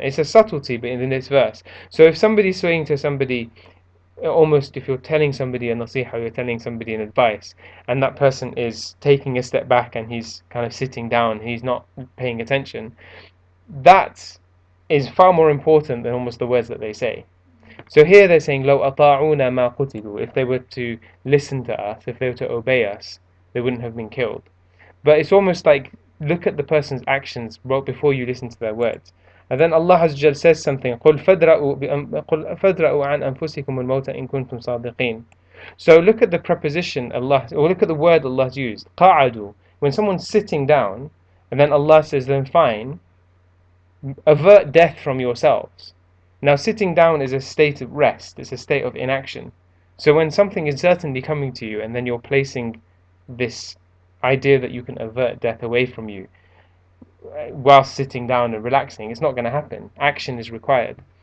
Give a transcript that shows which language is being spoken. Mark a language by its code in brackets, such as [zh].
[en] It's a subtlety but in this verse. So if somebody's saying to somebody, almost if you're telling somebody a nasiha, you're telling somebody an advice, and that person is taking a step back and he's kind of sitting down, he's not paying attention, that is far more important than almost the words that they say. So here they're saying, [ar] لو أطاعونا ما قتلوا, [en] if they were to listen to us, if they were to obey us, they wouldn't have been killed. But it's almost like, look at the person's actions before you listen to their words. And then Allah Azza wa says something, [ar] قل فادرأوا عن أنفسكم الموت إن كنتم صادقين. [en] So look at the preposition Allah, or look at the word Allah's used, [ar] قعدوا. [en] When someone's sitting down, and then Allah says, then fine, avert death from yourselves. Now sitting down is a state of rest, it's a state of inaction. So when something is certainly coming to you and then you're placing this idea that you can avert death away from you whilst sitting down and relaxing, it's not going to happen. Action is required.